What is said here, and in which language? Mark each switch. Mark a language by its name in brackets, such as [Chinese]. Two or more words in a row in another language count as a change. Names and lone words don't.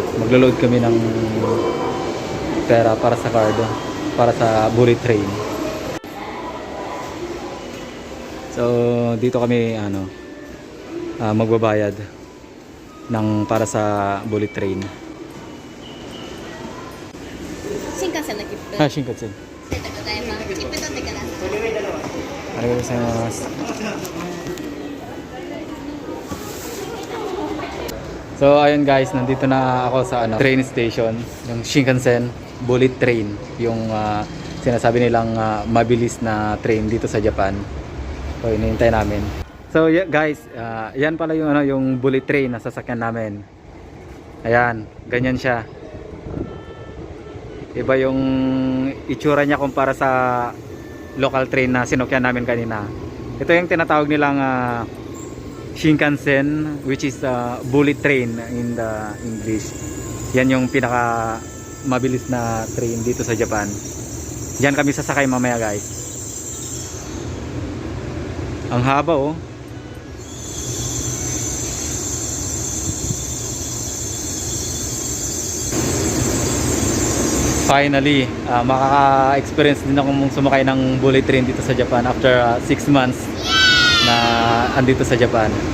[Filipino] Maglo-load kami ng pera para sa card, para sa [English] bullet train. [Filipino] So, dito kami magbabayad. para sa [English] bullet train. [Japanese] 新幹線の切符。 Ah, Shinkansen. ありがとうございます。切符取ってください。ありがとうございます. [Filipino] So ayun guys, nandito na ako sa train station, yung Shinkansen [English] bullet train, [Filipino] yung sinasabi nilang mabilis na train dito sa Japan. So hinihintay namin. [English] So yeah, guys, [Filipino] yan pala yung yung [English] bullet train [Filipino] na sasakyan namin. Ayan, ganyan siya. Iba yung itsura niya kumpara sa [English] local train [Filipino] na sinukyan namin kanina. Ito yung tinatawag nilang Shinkansen, [English] which is bullet train in the English. [Filipino] Yan yung pinaka mabilis na train dito sa Japan. Diyan kami sasakay mamaya guys. Ang haba oh. Finally, makaka-experience din ako sumakay ng [English] bullet train [Filipino] dito sa Japan after 6 months na andito sa Japan.